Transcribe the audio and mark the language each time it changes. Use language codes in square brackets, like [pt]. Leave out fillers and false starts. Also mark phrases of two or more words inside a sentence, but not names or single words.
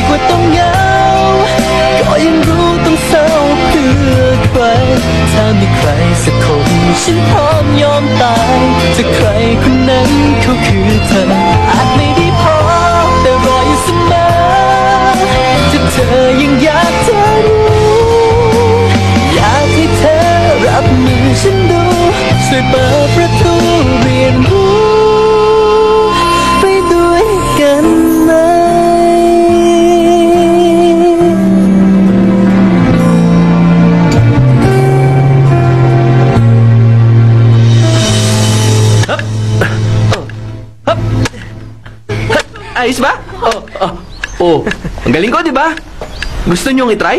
[th] กว่าต้องเหงา ก็ยังรู้ต้องเศร้าเพื่อใคร ถ้ามีใครสักคนฉันพร้อมยอมตายจะใครคนนั้นเขาคือเธอ อาจไม่ได้พอแต่รออยู่เสมอ ถ้าเธอยังอยากจะรู้ อยากให้เธอรับมือฉันดูช่วยเปิดประตูเรียนรู้ไปด้วยกันไหม [tl] Ayos ba? Ang galing ko, di ba? Gusto niyong itry?